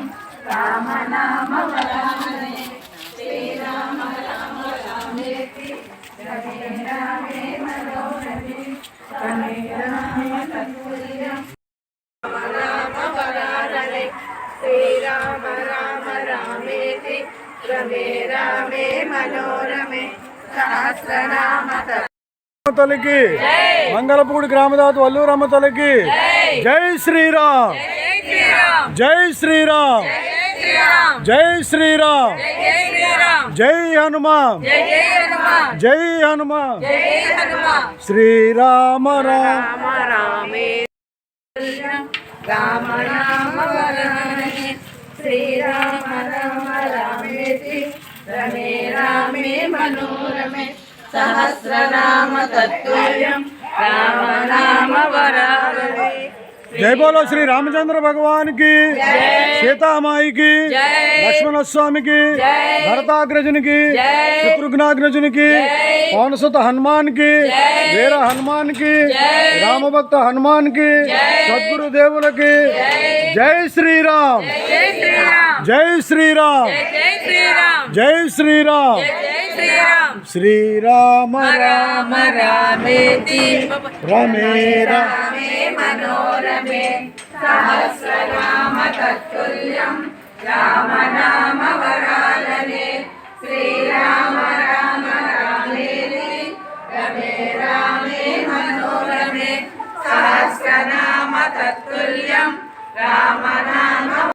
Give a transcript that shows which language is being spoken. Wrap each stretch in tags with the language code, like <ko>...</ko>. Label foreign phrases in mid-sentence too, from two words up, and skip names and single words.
<sa>राम नाम वरानने श्रीराम राम रामेति रमे रामे मनोरमे रमे रामे तत्तुल्यं राम वरानने श्रीराम राम रामेति रमे रामे मनोरमे सहस्रनाम</sa> <te>తల్లికి మంగళపూడి గ్రామదాత వల్లూరమ్మ తల్లికి జై శ్రీరామ్ జై శ్రీరామ్ జై శ్రీరామ్ జై హనుమాన్ జై హనుమాన్ శ్రీరామ రామ</te> <sa>రామే రామ రామ వరాననే శ్రీరామ రామ రామేతి రమే రామే మనోరమే सहस्रनाम तत्तुल्यं राम नाम वरानने</sa> <hi>जय बोलो श्री रामचंद्र भगवान की, सीता माई की, लक्ष्मण स्वामी की, भरताग्रजन की, शत्रुघ्नाग्रजन की, पवनसुत हनुमान की, वीर हनुमान की, राम भक्त हनुमान की, सद्गुरु देवुल की। जय</hi> <sa>श्री राम जय श्री राम जय श्री राम श्री राम राम रामेति रमे रामे मनोरमे सहस्रनाम तत्तुल्यं राम नाम वरानने श्रीराम राम रामेति रमे रामे मनोरमे सहस्रनाम तत्तुल्यं राम नाम</sa>